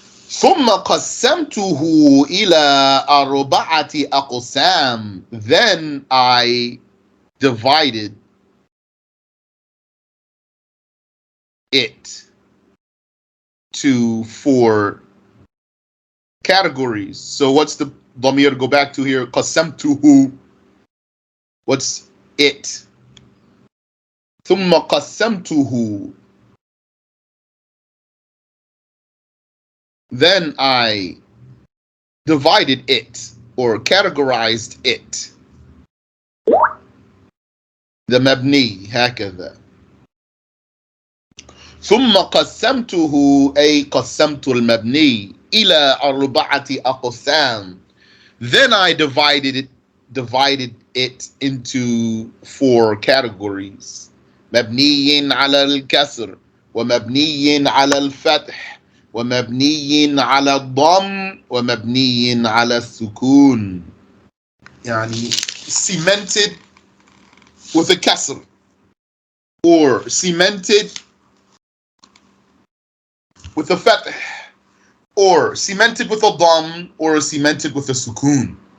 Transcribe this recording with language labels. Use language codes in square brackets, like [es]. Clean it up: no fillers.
[ar] ثم قسمته إلى أربعة أقسام. [en] Then I divided it to 4 categories. So what's the dhamir go back to here? [ar] قسمته. [en] What's it? [ar] ثم قسمته. [en] Then I divided it or categorized it. The mabni [ar] هكذا. ثم قسمته أي قسمت المبني إلى 4 أقسام. [en] Then I divided it into 4 categories. [ar] مبني على الكسر ومبني على الفتح ومبني على الضم ومبني على السكون. يعني [en] cemented with a kasr, or cemented with a fatih, or cemented with a dam, or cemented with a sukoon.